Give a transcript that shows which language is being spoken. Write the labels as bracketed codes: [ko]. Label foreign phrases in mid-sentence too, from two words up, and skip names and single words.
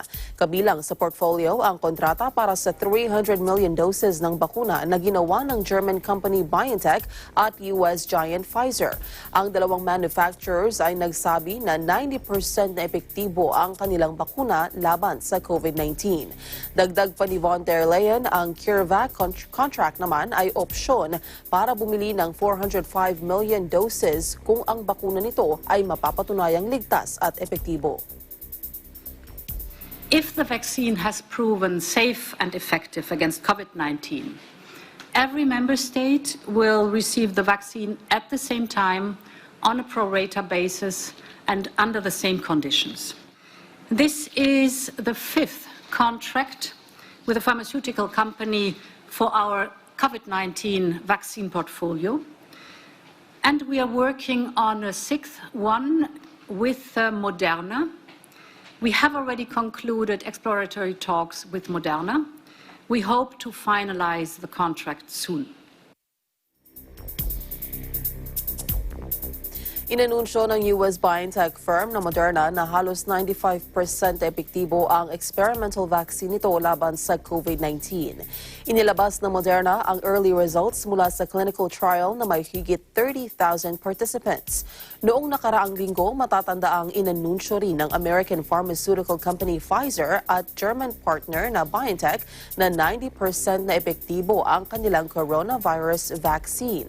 [tl] Kabilang sa portfolio ang kontrata para sa 300 million doses ng bakuna na ginawa ng [en] German company [tl] BioNTech at US giant Pfizer. Ang dalawang manufacturers ay nagsabi na 90% na epektibo ang kanilang bakuna laban sa COVID-19. Dagdag pa ni von der Leyen, ang CureVac contract naman ay opsyon para bumili ng 405 [en] million doses [tl] kung ang bakuna nito ay mapapatunayang ligtas at epektibo. [en] If the vaccine has proven safe and effective against COVID-19, every member state will receive the vaccine at the same time, on a pro rata basis, and under the same conditions. This is the 5th contract with a pharmaceutical company for our COVID-19 vaccine portfolio. And we are working on a 6th one with Moderna. We have already concluded exploratory talks with Moderna. We hope to finalize the contract soon. [tl] Inanunsyo ng US [en] biotech firm [tl] na Moderna na halos 95% epektibo ang [en] experimental vaccine [tl] nito laban sa COVID-19. Inilabas ng Moderna ang [en] early results [tl] mula sa [en] clinical trial [tl] na may higit 30,000 participants. Noong nakaraang linggo, matatanda ang inanunsyo rin ng [en] American pharmaceutical company [tl] Pfizer at [en] German partner [tl] na BioNTech na 90% na epektibo ang kanilang [en] coronavirus vaccine.